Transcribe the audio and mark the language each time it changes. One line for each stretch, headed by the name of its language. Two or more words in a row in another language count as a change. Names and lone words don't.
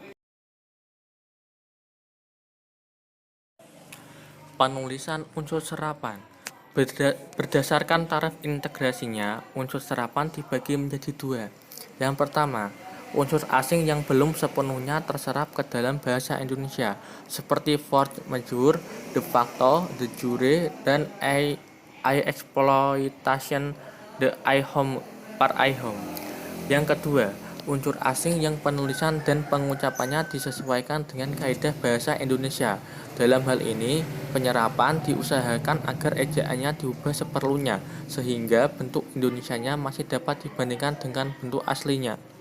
Indonesian: Penulisan unsur serapan. Berdasarkan taraf integrasinya, unsur serapan dibagi menjadi 2. Yang pertama, unsur asing yang belum sepenuhnya terserap ke dalam bahasa Indonesia, seperti
French: force majeure,
Latin: de facto, de jure,
Indonesian: dan exploitation, de ihom, par ihom. Yang kedua, unsur asing yang penulisan dan pengucapannya disesuaikan dengan kaidah bahasa Indonesia. Dalam hal ini, penyerapan diusahakan agar ejaannya diubah seperlunya, sehingga bentuk Indonesianya masih dapat dibandingkan dengan bentuk aslinya.